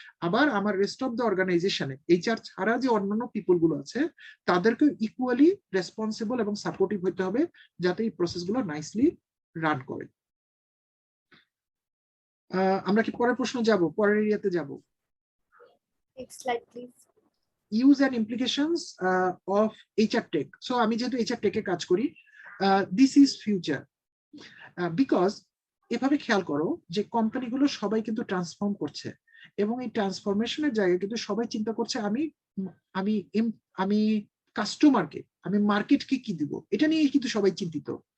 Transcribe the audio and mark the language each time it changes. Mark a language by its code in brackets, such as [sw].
[bn] আবার আমার rest of the অর্গানাইজেশনে এইচআর ছাড়া যে অন্যান্য পিপল গুলো আছে, তাদেরকে ইকুয়ালি রেসপন্সিবল এবং সাপোর্টিভ হতে হবে, যাতে এই প্রসেসগুলো নাইসলি রান করে। আমরা কি পরের প্রশ্ন যাব, পরের এরিয়াতে যাব? [en] Next slide, please. Use and implications of HR tech. [bn] So আমি যেহেতু HR tech এ কাজ করি, [en] this is future, because [bn] এভাবে খেয়াল করো যে কোম্পানিগুলো সবাই কিন্তু ট্রান্সফর্ম করছে, এবং এই ট্রান্সফরমেশনের জায়গায় কিন্তু সবাই চিন্তা করছে আমি আমি আমি কাস্টমারকে, আমি মার্কেটকে কি দিব, এটা নিয়ে কিন্তু সবাই চিন্তিত।